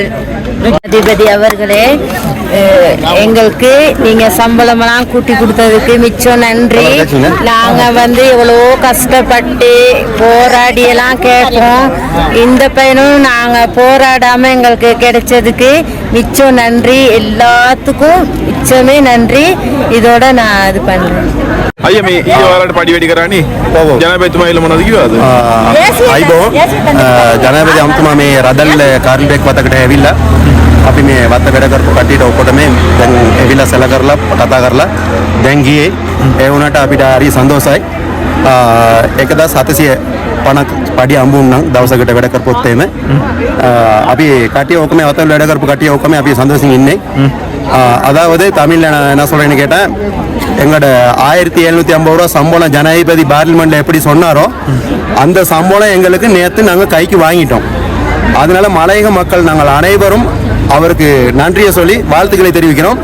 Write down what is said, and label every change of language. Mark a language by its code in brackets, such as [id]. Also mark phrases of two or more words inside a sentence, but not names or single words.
[ta] ஜனாதிபதி அவர்களே, எங்களுக்கு நீங்க சம்பளமெல்லாம் கூட்டி கொடுத்ததுக்கு மிச்சம் நன்றி. நாங்க வந்து எவ்வளோ கஷ்டப்பட்டு போராடி எல்லாம் கேட்போம். இந்த பையனும் நாங்க போராடாம எங்களுக்கு கிடைச்சதுக்கு மிச்சம் நன்றி. எல்லாத்துக்கும் மிச்சமே நன்றி. இதோட நான் இது பண்றேன். [si] අය මේ ඊ ඔයාලට පඩි වැඩි කරන්නේ ජනාධිපතිතුමායිල මොනවද කිව්වද? අයිබෝ ජනාධිපති අමතුමා මේ රදල් කාර්මිකයෙක් වතකට ඇවිල්ලා අපි මේ වත වැඩ කරපු කට්ටියට ඔක්කොට මේ දැන් ඇවිල්ලා සැල කරලා කතා කරලා දැන් ගියේ. ඒ වුණාට අපිට හරි සන්තෝෂයි. 1750 පඩි හම්බුන්නම් දවසකට වැඩ කරපොත් එහෙම අපි කට්ටිය ඔක්කොම වතල් වැඩ කරපු කට්ටිය ඔක්කොම අපි සන්තෝෂින් ඉන්නේ. [ta] அதாவது தமிழ்ல நான் என்ன சொல்றேன்னு கேட்டேன், எங்களோட 1750 ரூபா சம்பளம் ஜனாதிபதி பார்லிமெண்ட்ல எப்படி சொன்னாரோ அந்த சம்பளம் எங்களுக்கு நேற்று நாங்கள் கைக்கு வாங்கிட்டோம். அதனால மலையக மக்கள் நாங்கள் அனைவரும் அவருக்கு நன்றியை சொல்லி வாழ்த்துக்களை தெரிவிக்கிறோம்.